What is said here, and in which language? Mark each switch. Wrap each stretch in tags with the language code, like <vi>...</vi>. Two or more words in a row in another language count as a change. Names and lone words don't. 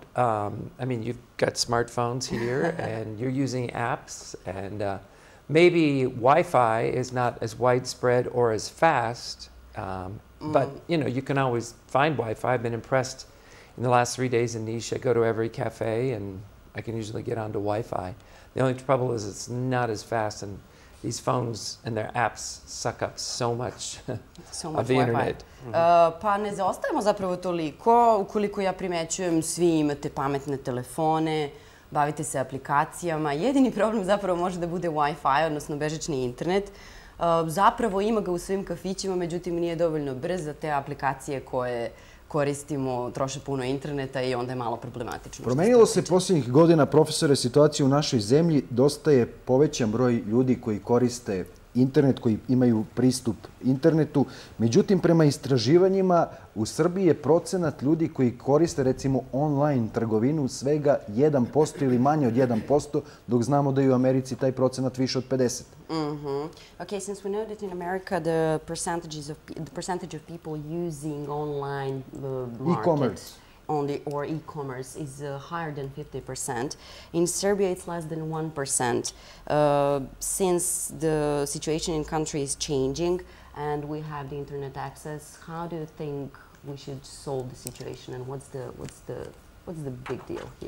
<en>I mean, you've got smartphones here and you're using apps, and maybe Wi-Fi is not as widespread or as fast, but you can always find Wi-Fi. I've been impressed in the last 3 days in Nice. I go to every cafe and I can usually get onto Wi-Fi. The only trouble is it's not as fast, and these phones and their apps suck up so much of the internet.</en> <sr>Pa ne zaostajemo zapravo toliko. Ukoliko ja primećujem, svi imate pametne telefone, bavite se aplikacijama. Jedini problem zapravo može da bude Wi-Fi, odnosno bežični internet. Zapravo ima ga u svim kafićima, međutim nije dovoljno brz za te aplikacije koje koristimo, troše puno interneta i onda je malo problematično. Promenilo se posljednjih godina, profesore, situacija u našoj zemlji. Dosta je povećan broj ljudi koji koriste internet, koji imaju pristup internetu. Međutim, prema istraživanjima, u Srbiji je procenat ljudi koji koriste, recimo, online trgovinu svega 1% ili manje od 1%, dok znamo da je u Americi taj procenat više od 50%.</sr> <en>Okay, since we know that in America the percentage of people using online e-commerce only or e-commerce is higher than 50%. In Serbia, it's less than 1%. Since the situation in country is changing and we have the internet access, how do you think we should solve the situation, and what's the big deal here?</en>